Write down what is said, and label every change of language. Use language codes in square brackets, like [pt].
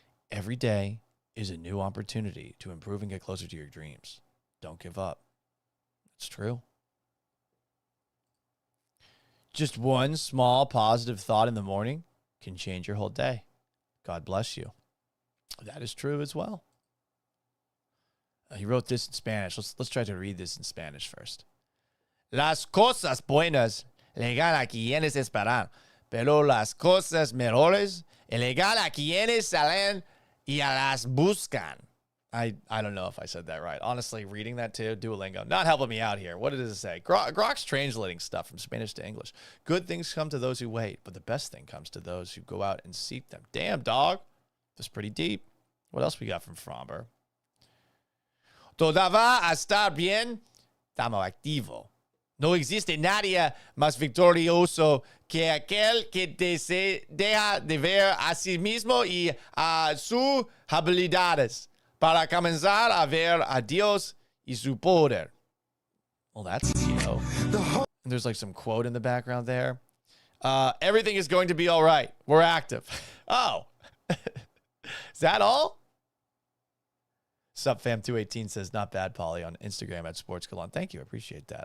[en] Every day is a new opportunity to improve and get closer to your dreams. Don't give up. It's true. Just one small positive thought in the morning can change your whole day. God bless you. That is true as well. He wrote this in Spanish. Let's try to read this in Spanish first. [es] Las cosas buenas llegan a quienes esperan, pero las cosas mejores llegan a quienes salen y a las buscan. [en] I don't know if I said that right. Honestly, reading that too, Duolingo, not helping me out here. What does it say? Grok's translating stuff from Spanish to English. Good things come to those who wait, but the best thing comes to those who go out and seek them. Damn, dog. That's pretty deep. What else we got from Framber? [es] Todo va a estar bien. Estamos activo. No existe nadie más victorioso que aquel que deja de ver a sí mismo y a sus habilidades para comenzar a ver a Dios y su poder. [en] Well, that's, there's like some quote in the background there. Everything is going to be all right. We're active. Oh, is that all? SupFam218 says, not bad, Polly, on Instagram at SportsGalon. Thank you. I appreciate that.